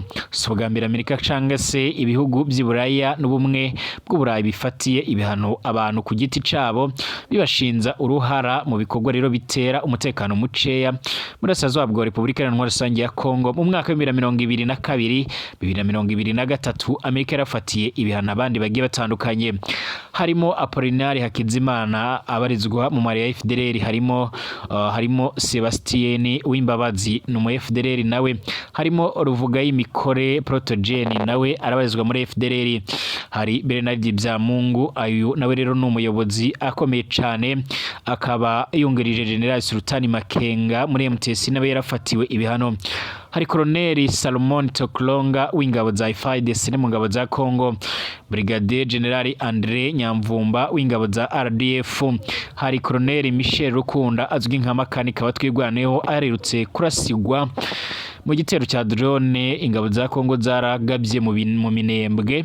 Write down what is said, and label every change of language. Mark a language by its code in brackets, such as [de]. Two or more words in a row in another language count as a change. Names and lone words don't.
[rn] So bwa mbere Amerika canga se ibihugu by'Iburaya n'ubumwe bw'Uburayi bifatiye ibihano abantu ku giti cabo bibashinza uruhara mu bikorwa rero bitera umutekano muceya muri Burasirazuba bwa Republika Iharanira Intwaro ya Kongo. Mu mwaka wa 2022 2023 Amerika yarafatiye ibihano abandi bagiye batandukanye, harimo Apolinari Hakizimana abarizwa mu mari ya FDLR, harimo Sebastien Wimbabazi mu FDLR nawe, harimo Ruvuga y'Imikore Protogene nawe arabarizwa muri FDLR, hari Bernard Byamungu ayu nawe rero n'umuyobozi akomeye cyane akaba yungerije General Sultani Makenga muri MTC nawe yarafatiwe ibihano, hari Colonel Salomon Toklonga w'ingabo za FARDC mu ngabo za Kongo, Brigadier General Andre Nyamvumba w'ingabo za RDF, hari Colonel Michel Rukunda azwi nka makanika watwirwaneho aherutse kurasigwa mu gitero cya drone ingabo za Kongo zaragabye mu Minembwe.